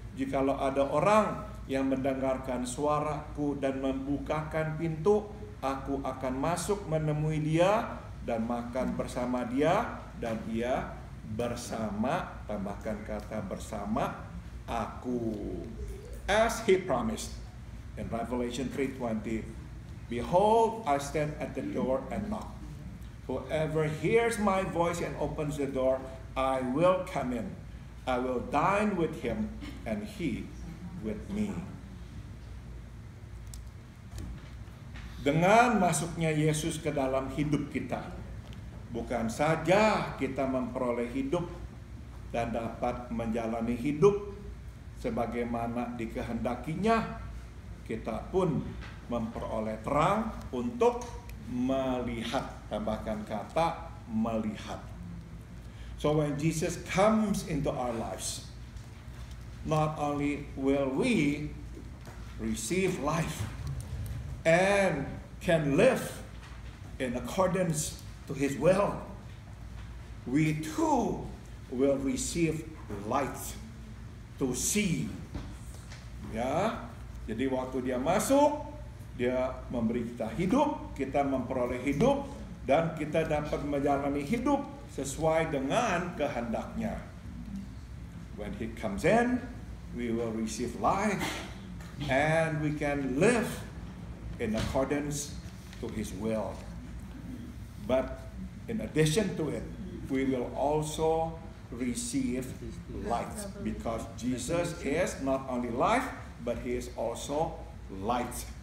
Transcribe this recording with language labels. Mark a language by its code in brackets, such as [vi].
[id] Jikalau ada orang yang mendengarkan suaraku dan membukakan pintu, aku akan masuk menemui dia dan makan bersama dia dan ia bersama, tambahkan kata bersama, aku. [en] As He promised in Revelation 3:20, behold, I stand at the door and knock. Whoever hears my voice and opens the door, I will come in. I will dine with him and he with me. [id] Dengan masuknya Yesus ke dalam hidup kita, bukan saja kita memperoleh hidup dan dapat menjalani hidup sebagaimana dikehendakinya, kita pun memperoleh terang untuk melihat, tambahkan kata melihat. [en] So when Jesus comes into our lives, not only will we receive life and can live in accordance to His will, we too will receive light to see. [id] Ya, jadi waktu dia masuk, dia memberi kita hidup, kita memperoleh hidup, dan kita dapat menjalani hidup sesuai dengan kehendaknya. [en] When He comes in, we will receive life, and we can live in accordance to His will. But in addition to it, we will also receive light, because Jesus is not only life, but He is also light.